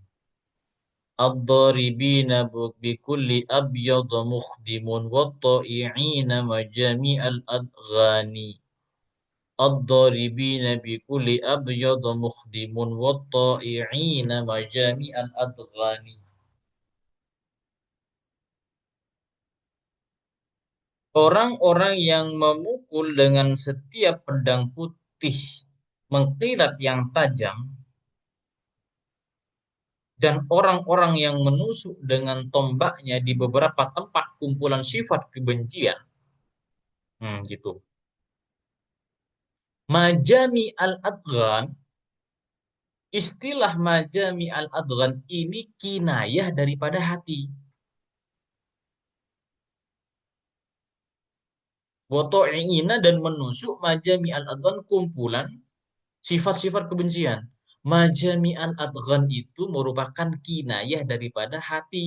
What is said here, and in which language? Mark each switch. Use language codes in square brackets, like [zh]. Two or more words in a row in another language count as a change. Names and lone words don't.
[ar] الضاربين بكل أبيض مخدم والطائعين مجامع الأذغان الضاربين بكل أبيض مخدم والطائعين مجامع الأذغان. [id] Orang-orang yang memukul dengan setiap pedang putih mengkilat yang tajam dan orang-orang yang menusuk dengan tombaknya di beberapa tempat kumpulan sifat kebencian. Gitu. [ar] مجامع الأذغان, [id] istilah [ar] مجامع الأذغان [id] ini kinayah daripada hati. Woto'ina dan menusuk [ar] مجامع الأذغان [id] kumpulan sifat-sifat kebencian. [ar] مجامع الأذغان [id] itu merupakan kinayah daripada hati.